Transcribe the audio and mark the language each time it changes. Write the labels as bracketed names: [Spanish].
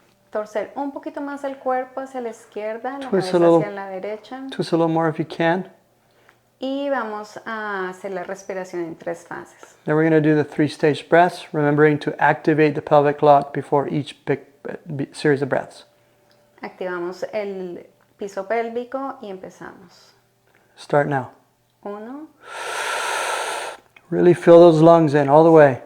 [Spanish] torcer un poquito más el cuerpo hacia la izquierda, la [English] Twist [Spanish] cabeza [English] a little. [Spanish] hacia la derecha. [English] Twist a little more if you can. [Spanish] Y vamos a hacer la respiración en 3 fases. [English] Then we're going to do the 3-stage breaths, remembering to activate the pelvic lock before each big series of breaths. [Spanish] Activamos el piso pélvico y empezamos. [English] Start now. [Spanish] 1, [English] Really fill those lungs in all the way.